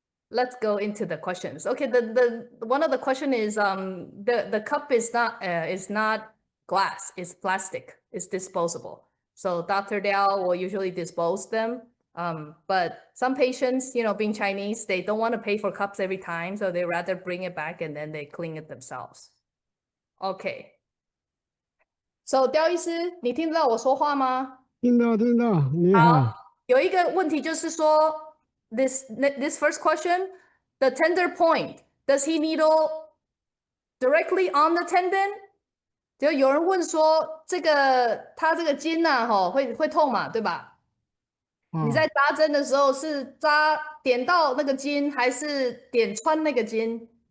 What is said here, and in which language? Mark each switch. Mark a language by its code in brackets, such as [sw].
[en] Let's go into the questions. Okay, the one of the question is the cup is not glass, it's plastic, it's disposable. So Dr. Dell will usually dispose them But some patients, being Chinese, they don't want to pay for cups every time, so they rather bring it back and then they clean it themselves. Okay. [zh] So 刁医师，你听得到我说话吗？听到，你好。有一个问题就是说 [en] this first question, the tender point, does he needle directly on the tendon? [zh] 就有人问说他这个筋呐，会痛嘛，对吧？你在扎针的时候是点到那个筋，还是点穿那个筋？